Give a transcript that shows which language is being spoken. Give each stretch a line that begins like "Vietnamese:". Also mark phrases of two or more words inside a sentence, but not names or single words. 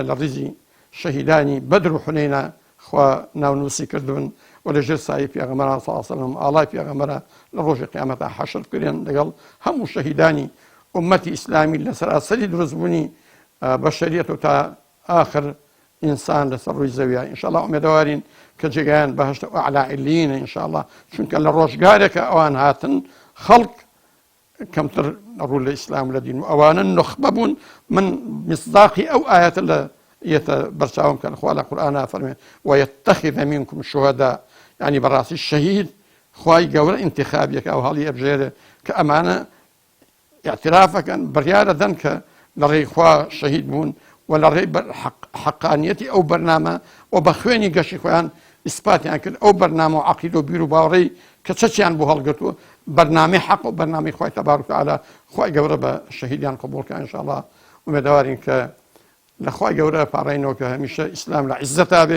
Central Kurdish: لە ڕیزی شەهیدانی بەدر و حونەینە خوا ناونووسی کردبن و لەژێر سایەی پێغەمبەران صلی الله علیه وسلم ئاڵای پێغەمبەرە لە ڕۆژی قیامەتە حەشر بکرێن لەگەڵ هەموو شەهیدانی ئومەتی ئیسلامی لە سەراسەری دروستبوونی بەشەریەت و تا آخر ئینسان لەسەر ڕووی زەویە ئینشاءڵڵا ئومێدەوارین کە جێگایان بەهەشتە ئەعلا عیللیینە ئینشاءڵڵا چونکە لە ڕۆژگارێکە ئەوان هاتن خەڵک کەمتر ڕوو لە ئیسلام لە دین و ئەوانە نخبە بوون من مصداقی ئەو ئاەتە لە ئێتە بەرچاوم کە خوا لە قورئانە فەرمێ
Arabic: ويتخذ منكم شهداء
Central Kurdish: يعني بەڕاستی شەهید خوای گەورە ئینتیخابیەکە ئەو هەڵی ئەبژێرێ کە ئەمانە اعترافەکەن بڕیارە دەن کە لە ڕێی خوا شەهید بوون و لە ڕێی حەقانیەتی ئەو بەرنامە و بە خوێنی گەشی خۆیان ئیسپاتیان کرد ئەو بەرنامە و عەقیدە و بیر و باوەڕەی کە چەچیان بۆ هەڵگرتووە بەرنامەی حەق و بەرنامەی خوای تەبارەک و تەعالا خوای گەورە بە شەهیدیان قبوڵکە ئینشاءڵڵا ومێدەوارین کە لە خوای گەورە پاڕێنەوە کە هەمیشە ئیسلام لە عیززەتا بێ.